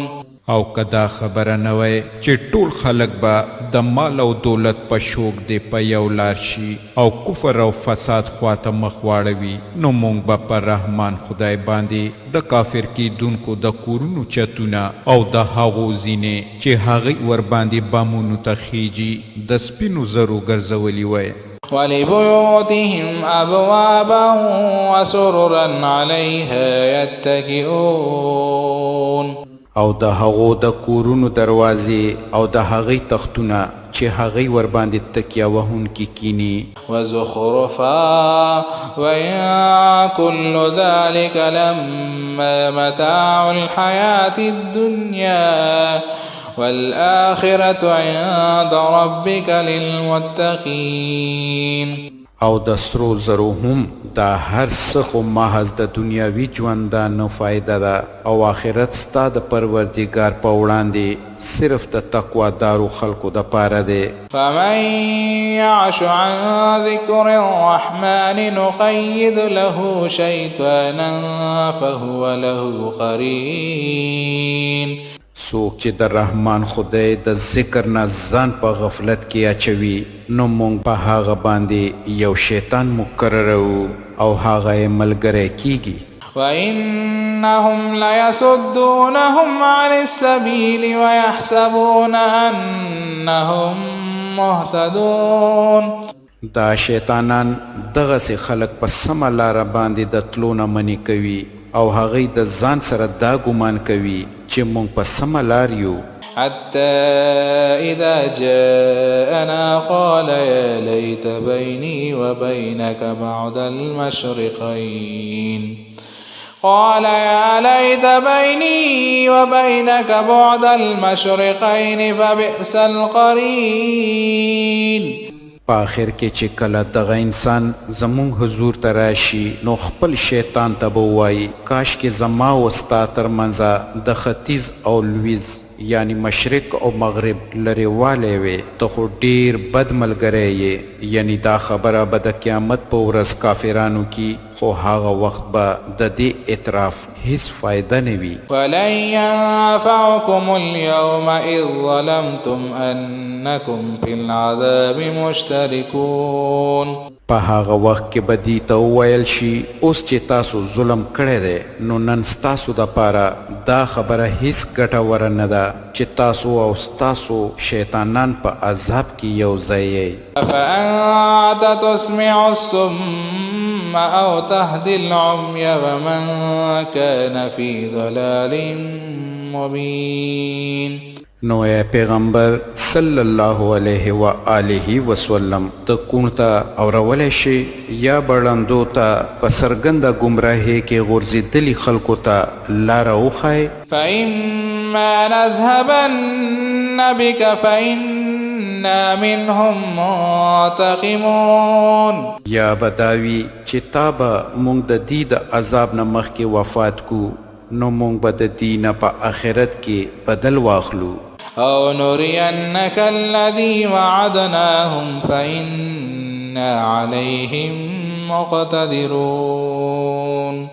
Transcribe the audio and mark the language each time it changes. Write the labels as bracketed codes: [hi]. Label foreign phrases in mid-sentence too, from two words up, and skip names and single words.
[ps] او کدا خبره نه وای چې ټول خلک به د مال او دولت په شوق دی په یو لار شي او کفر او فساد خواته مخ واړوي نو موږ به پر رحمان خدای باندې د کافر کیدونکو د کورونو چتونه او د هغو زینې چې هغې ورباندې بامونو ته خیجي د سپینو زرو ګرځولي وای [ar] ولبيوتهم أبوابا وسررا عليها يتكئون [ps] او د هغو د کورونو دروازې او د هغې تختونه چې هغې ورباندې تکیه وهونکي کینی [ar] وزخرفا وإن كل ذلك لما متاع الحياة الدنيا والآخرة عند ربك للمتقين [ps] او د سرو زرو هم دا هر څه خو محض د دنیاوي ژوندانه فایده ده او آخرت ستا د پروردګار په وړاندې صرف د تقوا دارو خلقو د پاره دی [ar] فمن يعش عن ذكر الرحمن نقيد له شيطانا فهو له قرين [ps] څوک چې د رحمان خدای د ذکر نه ځان په غفلت کې اچوي نو موږ په هغه باندې یو شیطان مقررو او هغه یې ملګری کیږي [ar] وإنهم ليصدونهم عن السبيل ويحسبون أنهم مهتدون [ps] دا شیطانان دغسې خلق په سمه لاره باندې د تلو نه منې کوي او هغوی د ځان سره دا ګمان کوي چې موږ په سمه لار یو [ar] حتى إذا جاءنا قال يا ليت بيني وبينك بعد المشرقين قال يا ليت بيني وبينك بعد المشرقين فبئس القرين [ps] په آخر کې چې کله دغه انسان زمونږ حضور ته راشي نو خپل شیطان ته به ووایي کاشکې زما و ستا ترمنځه د ختیځ او لویځ یعنی مشرق او مغرب لرې والی وې ته خو ډیر بد ملګری یې یعنی دا خبره به د قیامت په ورځ کافرانو کې خو هغه وخت به د دې اعتراف هیڅ فایده نه وي [ar] ولن ينفعكم اليوم إذ ظلمتم أنكم في العذاب مشتركون [ps] په هغه وخت کې به دې ته وویل شي اوس چې تاسو ظلم کړی دی نو نن ستاسو دپاره دا خبره هیڅ ګټوره نه ده چې تاسو او ستاسو شیطانان په عذاب کې یو ځای یئ [ar] فأنت تسمع الصم أو تهدي العمي ومن كان في ضلال مبين [ps] نو اے پیغمبر [ar] صلی الله علیه و آله وسلم [ps] ته کوڼ ته اورولی شي یا بړندو ته په څرګنده ګمراهۍ کې غورځېدلي خلکو ته لاره وښایې [ar] فإما نذهبن بك فإنا منهم منتقمون [ps] یا به دا وي چې تا به موږ د دې د عذاب نه مخکې وفات کو نو موږ به د دې نه په آخرت کې بدل واخلو [ar] أو نرينك الذي وعدناهم فإنا عليهم مقتدرون